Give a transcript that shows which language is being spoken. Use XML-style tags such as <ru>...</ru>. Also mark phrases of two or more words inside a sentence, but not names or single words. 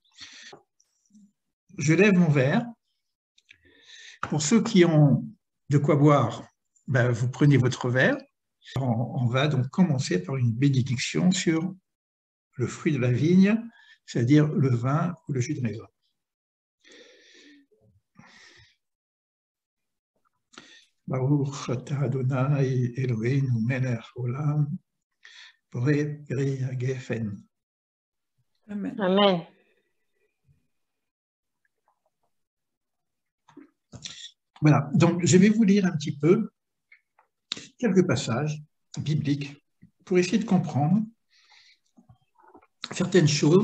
<fr>Je lève mon verre. Pour ceux qui ont de quoi boire, ben, vous prenez votre verre. On va donc commencer par une bénédiction sur le fruit de la vigne, c'est-à-dire le vin ou le jus de raisin.</fr> <he>ברוך אתה אדוני אלוהינו מלך העולם בורא פרי הגפן. Amen. Amen.</he> <fr>Voilà, donc je vais vous lire un petit peu quelques passages bibliques pour essayer de comprendre certaines choses.</fr>